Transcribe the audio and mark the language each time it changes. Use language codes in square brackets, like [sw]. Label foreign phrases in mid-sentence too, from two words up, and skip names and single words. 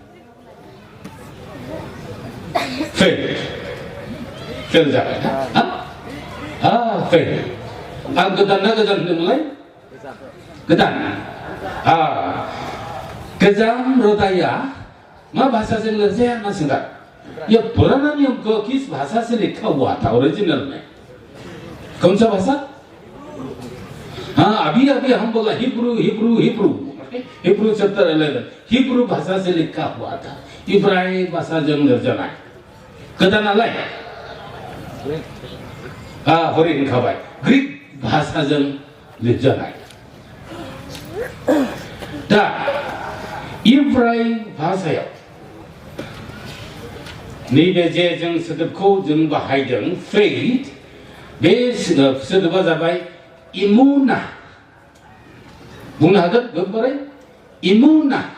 [brx] फेथ जाबाय ना फेथ आं गोदान ना गोजाम होनदोंमोनलाय गोदान गोजाम रदाया मा भाषाजों लिरजाया ना सोंगा [hi] ये पुराना नियम को किस भाषा से लिखा हुआ था ओरिजिनल में कौन सा भाषा अभी हम बोला हिब्रू चैप्टर 11 हिब्रू भाषा से लिखा हुआ था [brx] इब्रानी भाषा जों लिरजानाय गोदानालाय हरै होनखाबाय ग्रीक भाषाजों लिरजानाय दा इब्रानी भाषायाव नैबे जे जों सोदोबखौ जों बाहायदों फेथ बे सोदोबा जाबाय इमुना बुंनो हागोन गोबारै इमुना